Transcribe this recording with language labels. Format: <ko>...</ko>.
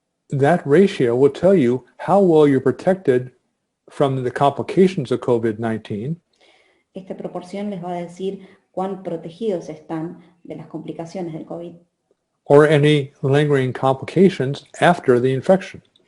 <en>That ratio will tell you how well you're protected from the complications of COVID-19.</en> <es>Esta proporción les va a decir cuán protegidos están de las complicaciones del COVID.</es> <en>Or any lingering complications after the infection.</en>